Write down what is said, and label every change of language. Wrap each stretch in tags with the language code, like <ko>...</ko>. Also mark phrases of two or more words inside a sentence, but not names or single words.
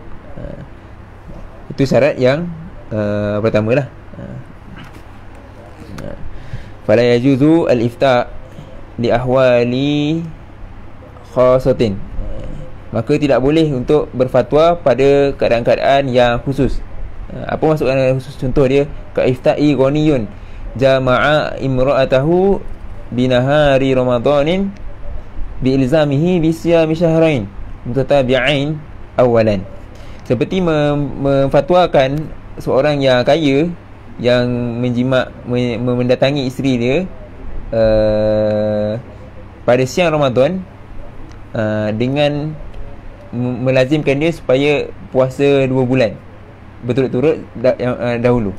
<ms>Itu syarat yang pertama lah.</ms> <ar>فلا يجوز الإفتاء لأحوال خاصة.</ar> <ms>Maka tidak boleh untuk berfatwa pada keadaan-keadaan yang khusus. Apa maksud keadaan khusus? Contoh dia,</ms> <ar>كإفتاء غني جامع امرأته بنهار رمضان بإلزامه بصيام شهرين متتابعين أولا.</ar> <ms>Seperti memfatwakan seorang yang kaya yang mendatangi isteri dia pada siang Ramadan dengan melazimkan dia supaya puasa 2 bulan berturut-turut dahulu.</ms>